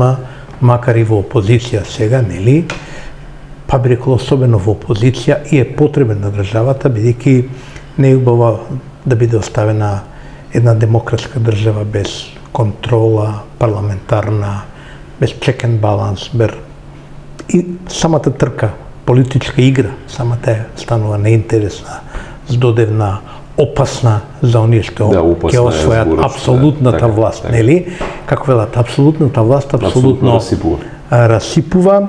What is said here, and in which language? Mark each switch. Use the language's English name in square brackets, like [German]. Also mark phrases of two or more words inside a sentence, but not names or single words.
[Macedonian] макар и во опозиција сега, нели, па би рекол особено во опозиција и е потребен на државата, бидејќи не е убаво да биде оставена една демократска држава без контрола, парламентарна, без [English] check and balance, [Macedonian] и самата трка, политичка игра, самата е станува неинтересна, здодевна, опасна за оние што ќе освојат апсолутната власт, нели? Како велат, апсолутната власт апсолутно расипува.